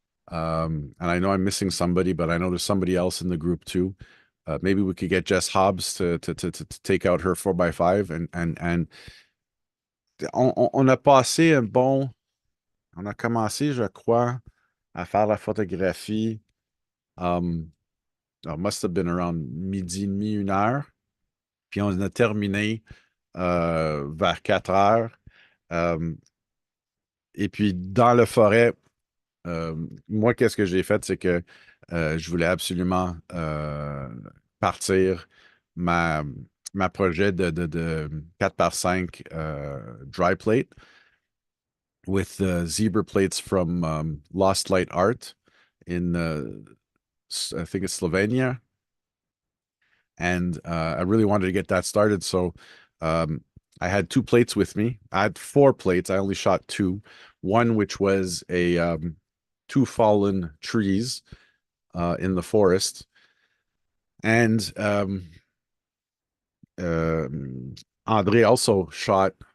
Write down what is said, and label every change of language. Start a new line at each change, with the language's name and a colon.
English: And I know I'm missing somebody, but I know there's somebody else in the group too. Maybe we could get Jess Hobbs to take out her 4x5 and
French: on a passé un bon. On a commencé, je crois, à faire la photographie.
English: Um, it must have been around
French: midi et demi, 1 heure. Puis on a terminé vers 4 heures. Euh, et puis dans la forêt, moi, qu'est-ce que j'ai fait, c'est que je voulais absolument partir ma, ma projet de 4x5
English: dry plate with zebra plates from Lost Light Art in, I think it's Slovenia. And I really wanted to get that started. So um, I had 2 plates with me. I had 4 plates. I only shot 2. One, which was a 2 fallen trees in the forest, and Andre also shot.